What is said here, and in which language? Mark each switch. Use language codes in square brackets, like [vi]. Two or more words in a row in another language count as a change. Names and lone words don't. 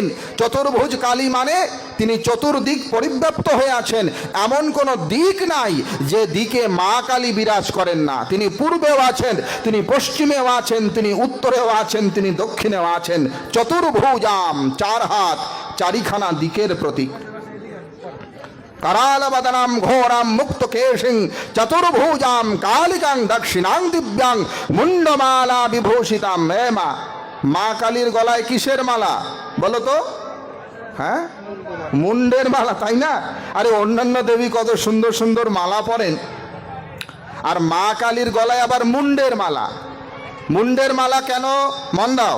[bn] চতুর্ভুজ কালী মানে তিনি চতুর্দিক পরিব্যাপ্ত হয়ে আছেন। এমন কোনো দিক নাই যে দিকে মা কালী বিরাজ করেন না। তিনি পূর্বেও আছেন, তিনি পশ্চিমেও আছেন, তিনি উত্তরেও আছেন, তিনি দক্ষিণেও আছেন। চতুর্ভুজাম, চার হাত, চারিখানা দিকের প্রতীক। [sa] करालवदनां घोरां मुक्तकेशिं चतुर्भुजां कालिकां दक्षिणां दिव्यां मुंडमाला विभूषितां। [bn] মা কালীর গলায় কিসের মালা বলো তো? হ্যাঁ, মুন্ডের মালা, তাই না? আরে অন্যান্য দেবী কত সুন্দর সুন্দর মালা পরেন, আর মা কালীর গলায় আবার মুন্ডের মালা। মুন্ডের মালা কেন মন দাও?